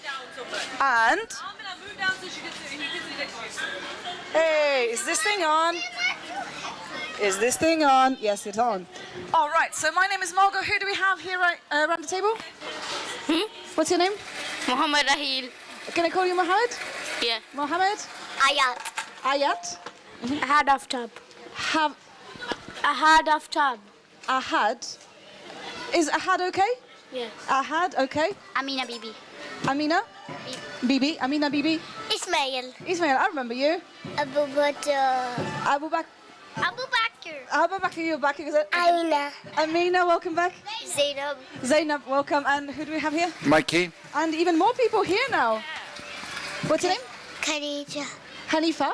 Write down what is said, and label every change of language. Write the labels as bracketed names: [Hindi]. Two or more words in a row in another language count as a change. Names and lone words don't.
[English] And hey, is this thing on? Is this thing on? Yes, it's on. All right. So my name is Margot. Who do we have here around the table? What's your name? Mohammed Rahil. Can I call you Mohammed? Yeah. Mohammed? Ayat. Ayat? Ahad Aftab. Ahad Aftab. Ahad? Is Ahad okay? Yes. Ahad, okay. Amina Bibi. Amina? Bibi. Amina Bibi. Ismail. Ismail, I remember you. Abu Bakr. Abu Bakr. Abu Bakr. Abu Bakr, you're back. Amina. Amina, welcome back. Zainab. Zainab, welcome. And who do we have here? Mikey. And even more people here now. What's your name? Khadija. Hanifa.